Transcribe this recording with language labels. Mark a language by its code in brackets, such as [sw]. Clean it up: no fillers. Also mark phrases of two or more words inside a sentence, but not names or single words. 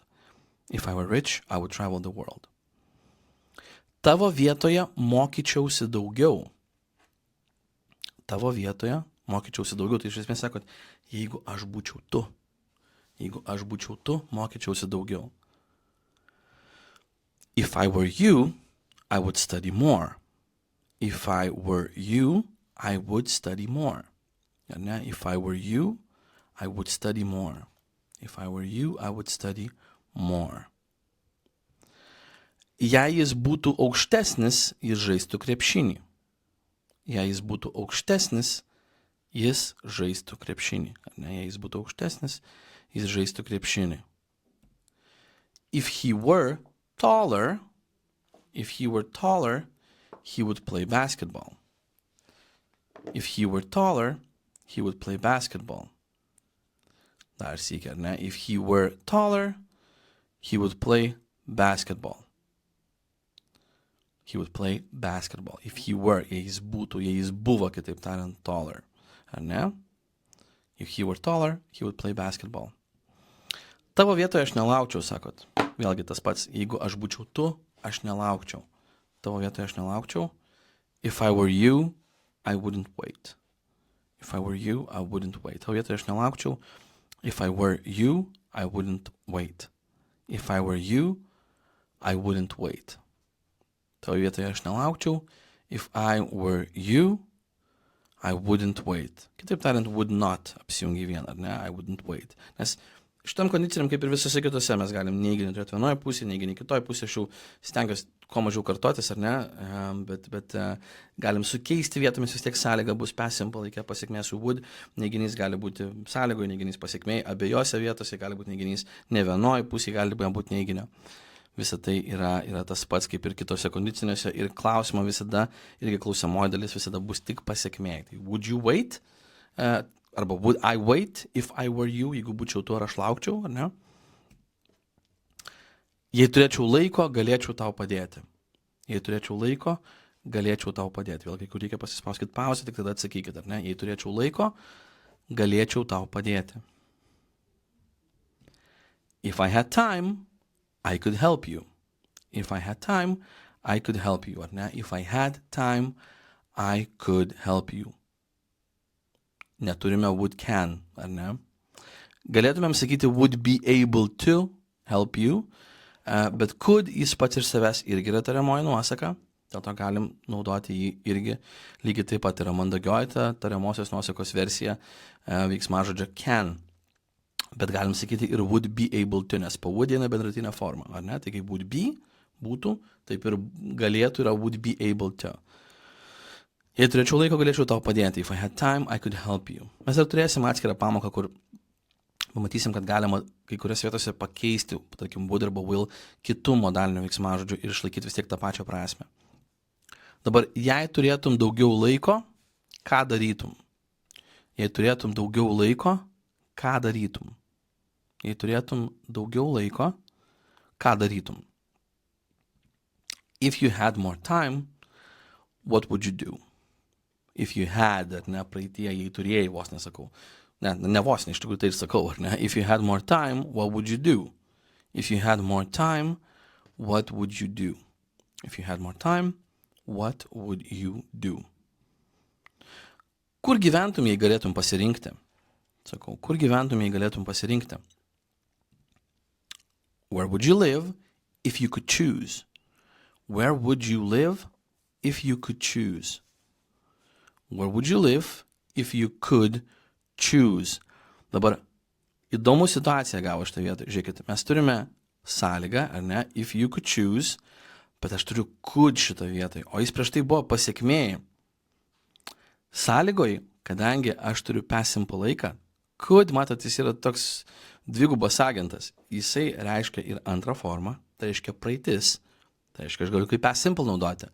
[en] If I were rich, I would travel the world. [lt] Tavo vietoje mokyčiausi daugiau. Tavo vietoje mokyčiausi daugiau. Tai iš esmės sakot, jeigu aš būčiau tu. Jeigu aš būčiau tu, mokyčiausi daugiau. [en] If I were you, I would study more. If I were you, I would study more. [lt] Ar ne? [en] If I were you, I would study more. If I were you, I would study more. [lt] Jei jis būtų aukštesnis, jis žaistų krepšinį. Jei jis būtų aukštesnis, jis žaistų krepšinį. Ar ne? Jei jis būtų aukštesnis, jis žaistų krepšinį. [en] If he were taller, he would play basketball. If he were taller, he would play basketball. [lt] Dar sykį, ar ne? [en] If he were taller, he would play basketball. He would play basketball. If he were, [lt] jei jis būtų, jei jis buvo, kitaip tariant, taller. Ar ne? [en] If he were taller, he would play basketball. [lt] Tavo vietoje aš nelaukčiau, sakot. Vėlgi tas pats, jeigu aš būčiau tu, aš nelaukčiau. Tavo vietoje aš nelaukčiau. [en] If I were you, I wouldn't wait. If I were you, I wouldn't wait. [lt] Tavo vietoje aš nelaukčiau. [en] If I were you, I wouldn't wait. If I were you, I wouldn't wait. [lt] Tavo vietoje aš nelaukčiau. [en] If I were you, I wouldn't wait. [lt] Kitaip tariant, [en] would not [lt] apsijungi vieną, ar ne? [en] I wouldn't wait. [lt] Nes šitam kondicijam, kaip ir visose kitose, mes galim neiginį turėti vienoje pusėje, neiginį kitoje pusėje. Aš jau stengiuosi kuo mažiau kartotis, ar ne? Bet galim sukeisti vietomis, vis tiek sąlyga bus [en] past simple, [lt] reikia pasiekmė su would. Neiginys gali būti sąlygoje, neiginys pasiekmėje. Abiejose vietose gali būti neiginys, ne vienoje pusėje gali būti neiginio. Visa tai yra tas pats kaip ir kitose kondiciniuose ir klausimo visada, irgi klausiamoji dalis visada bus tik pasiekmė. [en] Tai would you wait? Arba would I wait if I were you? [lt] Jeigu būčiau tu, ar aš laukčiau, ar ne? Jei turėčiau laiko, galėčiau tau padėti. Jei turėčiau laiko, galėčiau tau padėti. Vėlgi, kur reikia pasispauskit pauzę, tik tada atsakykit, ar ne? Jei turėčiau laiko, galėčiau tau padėti. [en] If I had time, I could help you. If I had time, I could help you. [lt] Ar ne? [en] If I had time, I could help you. Neturime would can, [lt] ar ne? Galėtumėm sakyti [en] would be able to help you, [lt] bet could jis pats ir savęs irgi yra tariamoji nuosaka, dėl to galim naudoti jį irgi. Lygiai taip pat yra mandagioji tariamosios nuosakos versija veiksmažodžio can. Bet galim sakyti ir [en] would be able to, [lt] nes po would eina bendratinė forma, ar ne? Tai kaip [en] would be [lt] būtų, taip ir galėtų yra [en] would be able to. [lt] Jei turėčiau laiko, galėčiau tau padėti. [en] If I had time, I could help you. [lt] Mes dar turėsim atskirą pamoką, kur pamatysim, kad galima kai kurias vietose pakeisti, tarkim, would arba will kitų modalinių veiksmažodžių ir išlaikyti vis tiek tą pačią prasmę. Dabar, jei turėtum daugiau laiko, ką darytum? Jei turėtum daugiau laiko, ką darytum? Jei turėtum daugiau laiko, ką darytum? [en] If you had more time, what would you do? If you had, [lt] ar ne, praeitie, jei turėjai, vos nesakau. Ne vos, ne, iš tikrųjų tai ir sakau, ar ne? [en] If you had more time, what would you do? If you had more time, what would you do? If you had more time, what would you do? [lt] Kur gyventum, jei galėtum pasirinkti? Sakau, kur gyventum, jei galėtum pasirinkti? [en] Where would you live if you could choose? Where would you live if you could choose? Where would you live if you could choose? [lt] Dabar įdomų situaciją gavo šitą vietą. Žiūrėkit, mes turime sąlygą, ar ne, [en] if you could choose, [lt] bet aš turiu could šitą vietą, o jis prieš tai buvo pasiekmėjai. Sąlygoj, kadangi aš turiu [en] past simple [lt] laiką, could, matot, jis yra toks dvigubas agentas. Jisai reiškia ir antrą formą, tai reiškia praeitis, tai reiškia, aš galiu kaip [en] past simple [lt] naudoti.